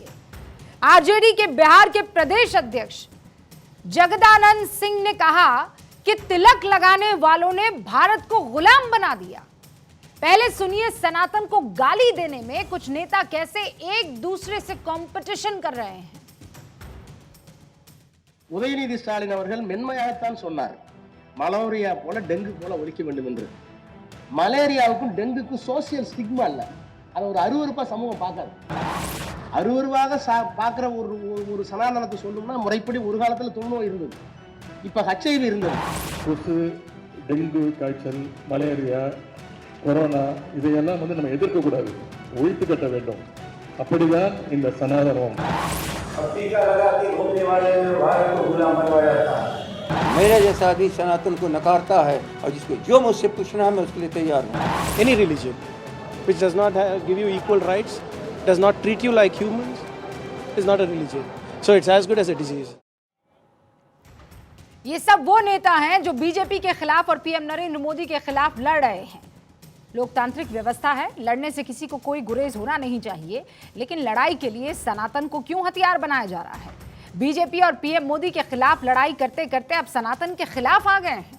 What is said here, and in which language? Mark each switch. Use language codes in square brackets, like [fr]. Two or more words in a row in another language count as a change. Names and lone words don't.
[hi] आरजेडी के बिहार के प्रदेश अध्यक्ष जगदानंद सिंह ने कहा कि तिलक लगाने वालों ने भारत को गुलाम बना दिया। पहले सुनिए सनातन को गाली देने में कुछ नेता कैसे एक दूसरे से कंपटीशन कर रहे हैं। [ta] உதயநிதி ஸ்டாலின் அவர்கள் மென்மையாகத்தான் சொன்னார், மலேரியா போல டெங்கு போல ஒழிக்க வேண்டும் என்று. மலேரியாவுக்கும் டெங்குக்கும் [en] social stigma [ta] இல்ல, அதை ஒரு அருவருப்பா சமூகம் பார்க்காது. அருவருவாக பார்க்குற ஒரு சனாதனத்தை சொல்லணும்னா முறைப்படி ஒரு காலத்தில் தொழுநோய் இருந்தது, இப்போ ஹெச்ஐவி இருந்தது. கொசு, டெங்கு காய்ச்சல், மலேரியா, கொரோனா இதையெல்லாம் நம்ம எதிர்க்கக்கூடாது, ஒழித்து கட்ட வேண்டும். அப்படிதான் இந்த சனாதனம். [hi] मेरा जैसा आदमी सनातन को नकारता है और जिसको जो मुझसे पूछना है मैं उसके लिए तैयार हूँ। [en] Any religion which does not give you equal rights, does not treat you like humans, is not a religion. So it's as good as a disease. [hi] ये सब वो नेता हैं जो बीजेपी के खिलाफ और पीएम नरेंद्र मोदी के खिलाफ लड़ रहे हैं। लोकतांत्रिक व्यवस्था है, लड़ने से किसी को कोई गुरेज होना नहीं चाहिए, लेकिन लड़ाई के लिए सनातन को क्यों हथियार बनाया जा रहा है? बीजेपी और पीएम मोदी के खिलाफ लड़ाई करते करते अब सनातन के खिलाफ आ गए हैं।